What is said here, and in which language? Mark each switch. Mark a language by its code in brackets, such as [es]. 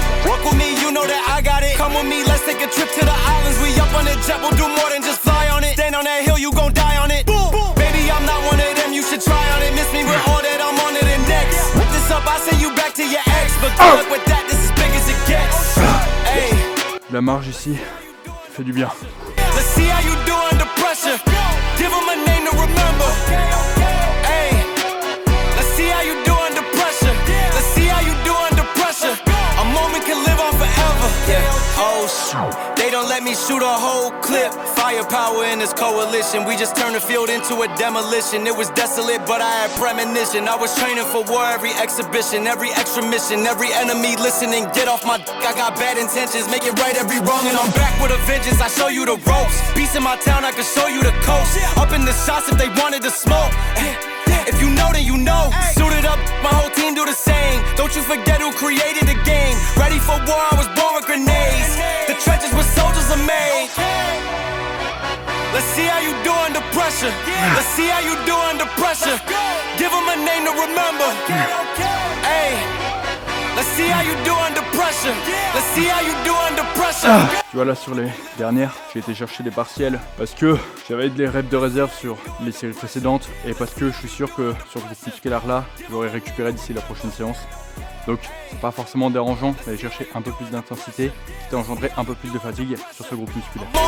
[en] Work with me, you know that I got it. Come with me, let's take a trip to the islands. We up on the jet, we'll do more than just fly on it. Stand on that hill, you gon' die on it. Boom, boom. Baby, I'm not one of them, you should try on it. Miss me with all that, I'm on it. What's up? I send you back to your ex, but good luck with that. This is big as it gets. Hey. [fr] La marge ici, ça fait du bien. [en] Let's see how you do under pressure. Give them a name to remember. Hey. Let's see how you do under pressure. Let's see how you do under pressure. A moment can live on forever. Yeah. Oh shoot. They don't let me shoot a whole clip. Firepower in this coalition. We just turned the field into a demolition. It was desolate, but I had premonition. I was training for war every exhibition, every extra mission, every enemy listening. Get off my dick, I got bad intentions. Make it right every wrong, and I'm back with a vengeance. I show you the ropes. Peace in my town, I can show you the coast. Up in the shots if they wanted to smoke. If you know, then you know. Suited up, my whole team do the same. Don't you forget who created the game. Ready for war, I was born with grenades. The trenches where soldiers are made. Let's see how you do under pressure. Let's see how you do under pressure. Give them a name to remember. Hey. Let's see how you do under pressure. Let's see how you do under pressure. [fr] Tu vois là sur les dernières, j'ai été chercher des partiels parce que j'avais des reps de réserve sur les séries précédentes et parce que je suis sûr que sur ce scalar là, je l'aurai récupéré d'ici la prochaine séance. Donc c'est pas forcément dérangeant d'aller chercher un peu plus d'intensité, qui t'a engendré un peu plus de fatigue sur ce groupe musculaire.